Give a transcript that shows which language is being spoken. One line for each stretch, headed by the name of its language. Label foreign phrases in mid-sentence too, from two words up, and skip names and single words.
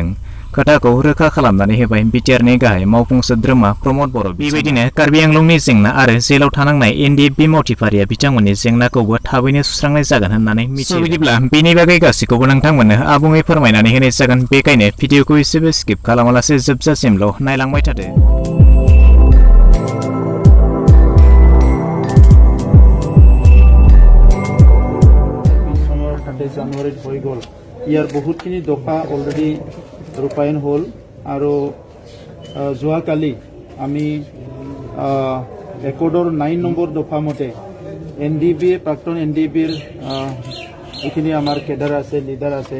Bodo: खोथाखौ रोखा खालामनानै होबाय बिटिआरनि गाहाय मावफुं सोद्रोमा प्रमद बर'। बेबायदिनो कार्बि आंलंनि जेंना आरो जेलाव थानांनाय एनडिएफबि मावथिफारिया बिथांमोननि जेंनाखौबो थाबैनो सुस्रांनाय जागोन होननानै मिथियो। बिदिब्ला बेनि बागै गासैखौबो नोंथांमोननो आबुङै फोरमायनानै होनाय जागोन। बेखायनो भिडिअखौ एसेबो स्किप खालामालासे जोबजासिमल' नायलांबाय थादो।
Assamese: জানুৱাৰীত হৈ গ'ল। ইয়াৰ বহুতখিনি দফা অলৰেডি ৰূপায়ণ হ'ল আৰু যোৱাকালি আমি একৰ্ডৰ 9 নম্বৰ দফা মতে এনডিবি প্ৰাক্তন এনডিবিৰ যিখিনি আমাৰ কেডাৰ আছে লিডাৰ আছে